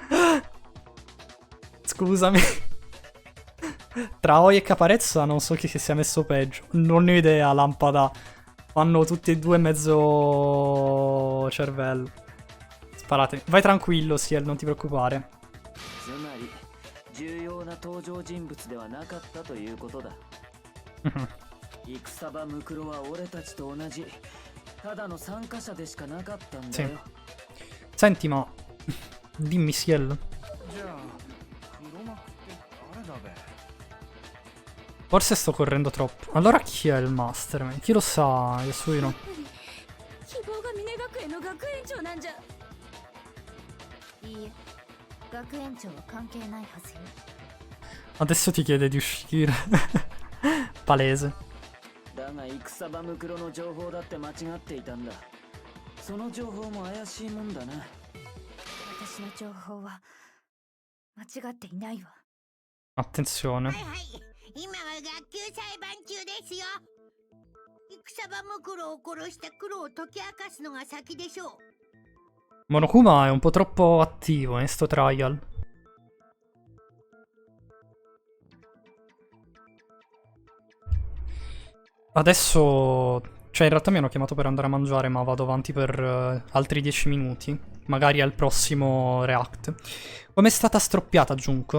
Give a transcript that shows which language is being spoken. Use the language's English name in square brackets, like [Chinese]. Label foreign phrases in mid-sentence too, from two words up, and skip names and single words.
[Italian] Scusami. Tra Oi e Caparezza non so chi si sia messo peggio. Non ne ho idea, Lampada. Fanno tutti e due mezzo cervello. Sparate. Vai tranquillo, Ciel, non ti preoccupare. [Japanese] つまり重要な登場人物ではなかったということだ。戦場ムクロは俺たちと同じただの参加者でしかなかったんだよ。 [Italian] Senti, ma... Dimmi, Ciel. [Japanese] じゃあ黒幕って誰だべ。 [Italian] Forse sto correndo troppo. Allora chi è il Mastermind? Chi lo sa, Yasuhiro? [Japanese] 希望が峰学園の学園長なんじゃ。いいえ、学園長は関係ないはずよ。 [Italian] Adesso ti chiede di uscire. Palese. [Japanese] だが戦場ムクロの情報だって間違っていたんだ。その情報も怪しいもんだな。私の情報は間違っていないわ。 [Italian] Attenzione. [Japanese] はいはい、今は学級裁判中ですよ。戦場ムクロを殺した黒を解き明かすのが先でしょう。 [Italian] Monokuma è un po' troppo attivo in sto trial. Adesso... Cioè, in realtà mi hanno chiamato per andare a mangiare, ma vado avanti per altri 10 minuti. Magari al prossimo react. Come è stata stroppiata, Junko?